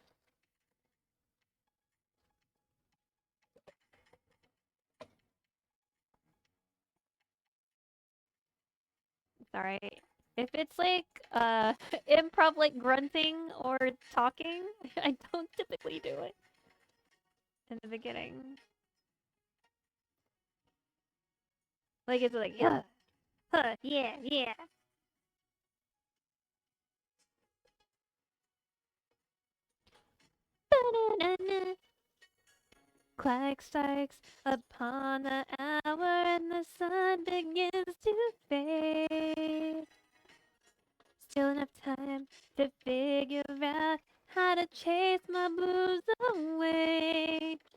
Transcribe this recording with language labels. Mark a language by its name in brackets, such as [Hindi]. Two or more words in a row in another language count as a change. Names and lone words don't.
[English] It's alright. If it's like improv like grunting or talking, I don't typically do it in the beginning. Like it's like yeah, huh, yeah, yeah. Ba-na-na-na. Clock strikes upon the hour and the sun begins to fade. Still enough time to figure out how to chase my blues away.